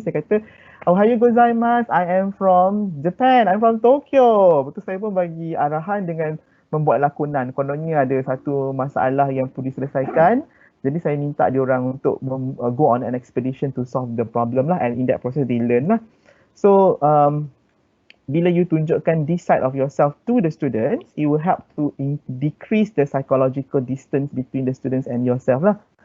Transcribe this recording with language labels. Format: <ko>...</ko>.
<ms>Saya kata,</ms> <ja>"Ohayou gozaimasu,</ja> <en>I am from Japan, I'm from Tokyo."</en> <ms>Lepas tu saya pun bagi arahan dengan membuat lakonan. Kononnya ada satu masalah yang perlu diselesaikan. Jadi saya minta dia orang untuk</ms> <en>go on an expedition to solve the problem</en> <ms>lah.</ms> <en>And in that process they learn lah. So</en> <ms>bila</ms> <en>you</en> <ms>tunjukkan</ms> <en>this side of yourself to the students, it will help to decrease the psychological distance between the students and yourself lah.</en>